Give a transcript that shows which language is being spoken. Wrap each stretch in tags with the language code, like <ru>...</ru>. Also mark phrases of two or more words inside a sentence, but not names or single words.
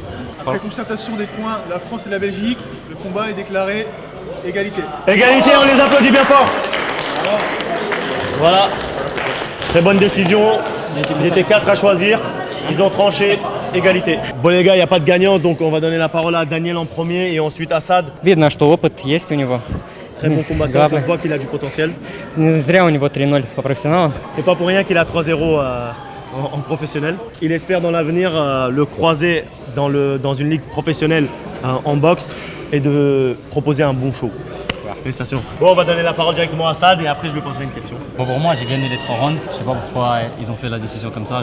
<fr>Après concertation des points, la France et la Belgique, le combat est déclaré égalité. Égalité, on les applaudit bien fort. Voilà, très bonne décision. Ils étaient 4 à choisir, ils ont tranché, égalité. Bon les gars, il n'y a pas de gagnant, donc on va donner la parole à Daniel en premier et ensuite Assad.</fr> <ru>Видно, что опыт есть у него.</ru> <fr>Très bon combattant, ça se voit qu'il a du potentiel.</fr> <ru>Не зря у него 3-0 по профессионалу.</ru> <fr>C'est pas pour rien qu'il a 3-0 en professionnel. Il espère dans l'avenir le croiser dans une ligue professionnelle en boxe et de proposer un bon show. Félicitations. Bon, on va donner la parole directement à Assad et après je lui poserai une question. Bon, pour moi, j'ai gagné les 3 rounds. Je sais pas pourquoi ils ont fait la décision comme ça.</fr>